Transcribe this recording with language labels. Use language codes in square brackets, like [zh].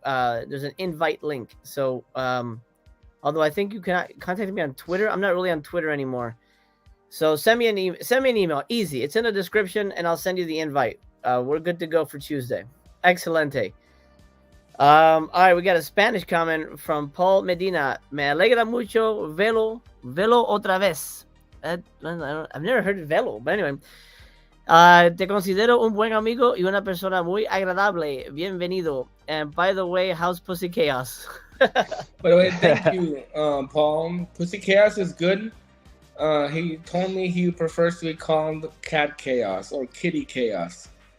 [en] There's an invite link. So, although I think you can contact me on Twitter. I'm not really on Twitter anymore. So send me an email. Easy. It's in the description, and I'll send you the invite. We're good to go for Tuesday. Excelente. All right, we got a Spanish comment from Paul Medina. [es] Me alegra mucho velo otra vez. [en] I've never heard of velo, but anyway. [es] Te considero un buen amigo y una persona muy agradable. Bienvenido. [en] And by the way, how's Pussy Chaos? By the way, thank you, Paul. Pussy Chaos is good. He told me he prefers to be called Cat Chaos or Kitty Chaos.